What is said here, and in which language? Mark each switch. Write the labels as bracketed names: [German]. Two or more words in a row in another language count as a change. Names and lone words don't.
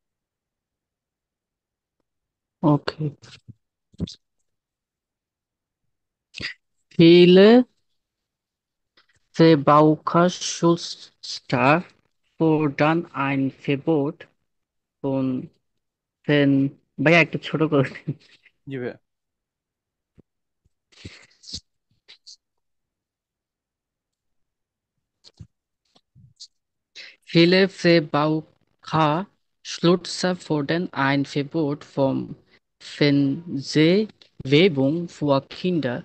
[German] ওকে। Viele Verbraucherschutzer fordern ein Verbot von [Bangla] ভাইয়া একটু ছোট করে দিন। জি ভাই। [German] Viele Verbraucherschützer fordern ein Verbot von Fernsehwerbung für Kinder.